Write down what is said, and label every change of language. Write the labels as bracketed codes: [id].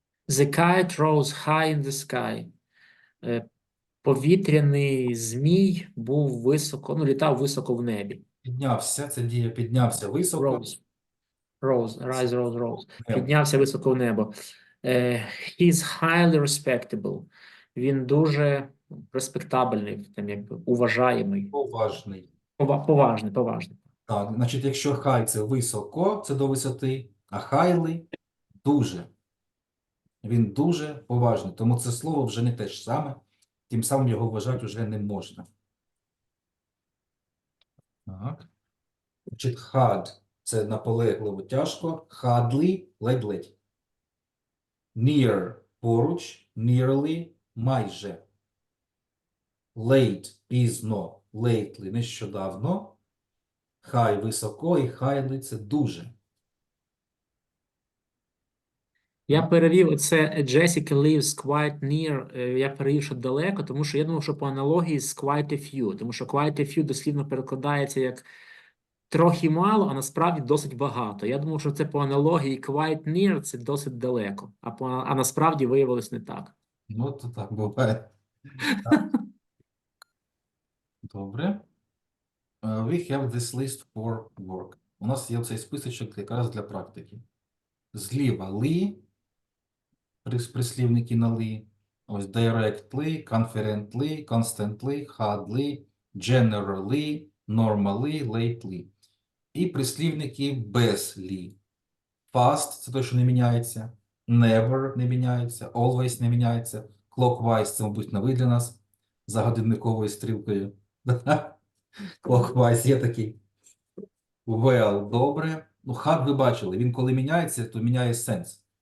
[en] The kite rose high in the sky. [uk] Повітряний змій був високо, літав високо в небі. Піднявся, це дія піднявся високо. [en] Rose. [uk] Небо. Піднявся високо в небо. [en] He's highly respectable. [uk] Він дуже респектабельний, там якби уважаємий. Поважний. Поважний. Так, значить, якщо high – це високо, це до висоти, а highly – дуже. Він дуже поважний, тому це слово вже не те ж саме, тим самим його вважати вже не можна. Так. Значить, hard – це наполегливо, тяжко, hardly – ледь-ледь. Near – поруч, nearly – майже. Late – пізно, lately – нещодавно. High – високо і highly – це дуже. Я перевів це [en] Jessica lives quite near, [uk] я перевів, що далеко, тому що я думав, що по аналогії з [en] quite a few, [uk] тому що quite a few дослівно перекладається як трохи мало, а насправді досить багато. Я думав, що це по аналогії [en] quite near [uk] – це досить далеко, а насправді виявилось не так. Ну, то так буває. Так. Добре. [en] We have this list for work. [uk] У нас є цей списочок якраз для практики. Зліва ли, прислівники на ли. [en] Ось directly, confidently, constantly, hardly, generally, normally, lately. [uk] І прислівники без лі. Fast – це те, що не міняється. Never – не міняється. Always – не міняється. Clockwise – це, мабуть, новий для нас. За годинниковою стрілкою. Clockwise є такий. Well – добре. Ну, hard ви бачили. Він коли міняється, то міняє сенс.